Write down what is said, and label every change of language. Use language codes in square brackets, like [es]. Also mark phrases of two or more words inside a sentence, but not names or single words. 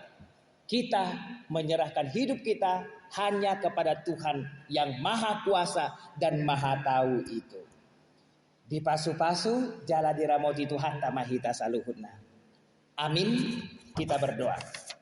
[id] Kita menyerahkan hidup kita hanya kepada Tuhan yang maha kuasa dan maha tahu itu. [bbc] Di pasu-pasu jala diramoti Tuhan tamahita saluhutna. [id] Amin. Kita berdoa.